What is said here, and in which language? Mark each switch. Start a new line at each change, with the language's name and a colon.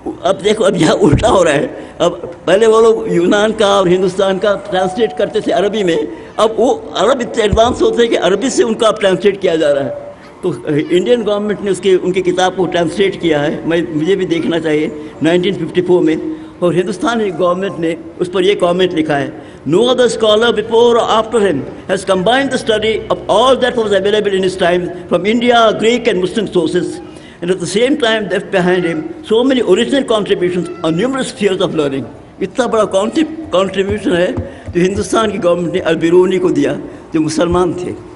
Urdu: اب دیکھو اب یہاں الٹا ہو رہا ہے. اب پہلے وہ لوگ یونان کا اور ہندوستان کا ٹرانسلیٹ کرتے تھے عربی میں، اب وہ عرب اتنے ایڈوانس ہوتے ہیں کہ عربی سے ان کا اب ٹرانسلیٹ کیا جا رہا ہے. تو انڈین گورنمنٹ نے ان کی کتاب کو ٹرانسلیٹ کیا ہے، مجھے بھی دیکھنا چاہیے 1954 میں. اور ہندوستانی گورنمنٹ نے اس پر یہ کامنٹ لکھا ہے،
English: No other scholar before or after him has combined the study of all that was available in his time from India, Greek and Muslim sources, and at the same time left behind him so many original contributions on numerous spheres of learning.
Urdu: اتنا بڑا contribution ہے جو ہندوستان کی government نے البیرونی کو دیا جو مسلمان تھے.